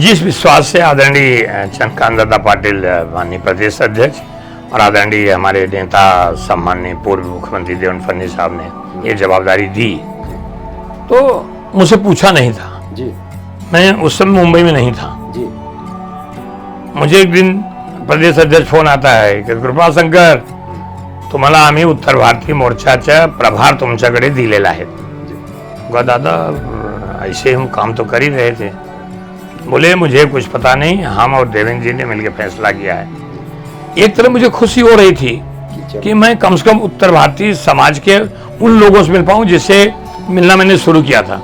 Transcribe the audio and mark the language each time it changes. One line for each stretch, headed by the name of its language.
Hindi: जिस विश्वास से आदरणीय चंद्रकांत दादा पाटिल माननीय प्रदेश अध्यक्ष और आदरणीय हमारे नेता सम्माननीय पूर्व मुख्यमंत्री देवेंद्र फडणवीस साहब ने ये जवाबदारी दी, तो मुझसे पूछा नहीं था जी। मैं उस समय मुंबई में नहीं था जी। मुझे एक दिन
Marathi: प्रदेश अध्यक्ष
Hindi: फोन आता है की
Marathi: कृपा शंकर तुम्हाला आम्ही उत्तर भारतीय मोर्चाचा प्रभार तुमच्याकडे दिलेला आहे।
Hindi: कहा दादा ऐसे हम काम तो कर ही रहे थे। बोले मुझे कुछ पता नहीं, हम और देवेंद्र जी ने मिलकर फैसला किया है। एक तरफ मुझे खुशी हो रही थी कि मैं कम से कम उत्तर भारतीय समाज के उन लोगों से मिल पाऊं जिससे मिलना मैंने शुरू किया था।